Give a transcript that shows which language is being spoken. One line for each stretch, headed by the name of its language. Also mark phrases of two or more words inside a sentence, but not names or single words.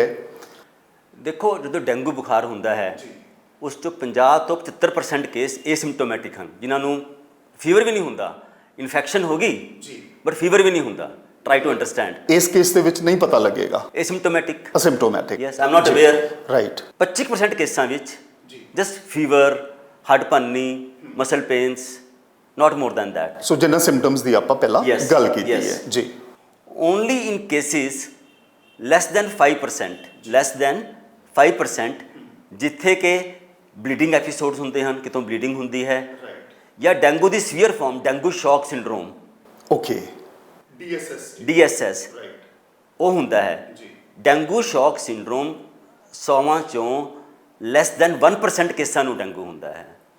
Punjabi: ਦੇਖੋ, ਜਦੋਂ ਡੇਂਗੂ ਬੁਖਾਰ ਹੁੰਦਾ ਹੈ ਉਸ ਤੋਂ 50 ਤੋਂ 75% ਕੇਸ ਏਸਿਮਟੋਮੈਟਿਕ ਹਨ, ਜਿਨ੍ਹਾਂ ਨੂੰ ਫੀਵਰ ਵੀ ਨਹੀਂ ਹੁੰਦਾ, ਇਨਫੈਕਸ਼ਨ ਹੋ ਗਈ
English: but fever
Punjabi: ਵੀ ਨਹੀਂ ਹੁੰਦਾ।
English: Try to understand.
Punjabi: ਇਸ ਕੇਸ ਦੇ ਵਿੱਚ ਨਹੀਂ ਪਤਾ ਲੱਗੇਗਾ, ਏਸਿਮਟੋਮੈਟਿਕ। ਅਸਿਮਟੋਮੈਟਿਕ।
English: Yes, I am not aware.
Punjabi: ਰਾਈਟ। 25% ਕੇਸਾਂ ਵਿੱਚ
English: just fever,
Punjabi: ਹੱਡ ਭੰਨਣੀ,
English: muscle pains, not more than that.
Punjabi: ਸੋ ਜਿਨ੍ਹਾਂ ਸਿੰਪਟਮਸ ਦੀ ਆਪਾਂ ਪਹਿਲਾਂ Yes, ਗੱਲ ਕੀਤੀ yes. ਹੈ ਜੀ।
English: Only in cases less than 5%,
Punjabi: ਜਿੱਥੇ ਕਿ
English: bleeding episodes
Punjabi: ਹੁੰਦੇ ਹਨ, ਕਿਤੋਂ ਬਲੀਡਿੰਗ ਹੁੰਦੀ ਹੈ, ਜਾਂ ਡੈਂਗੂ ਦੀ
English: severe form dengue shock syndrome,
Punjabi: ਓਕੇ DSS, ਉਹ ਹੁੰਦਾ ਹੈ।
English: dengue shock syndrome
Punjabi: 100 ਚੋਂ
English: less than
Punjabi: 1% ਕੇਸਾਂ ਨੂੰ ਡੈਂਗੂ ਹੁੰਦਾ ਹੈ।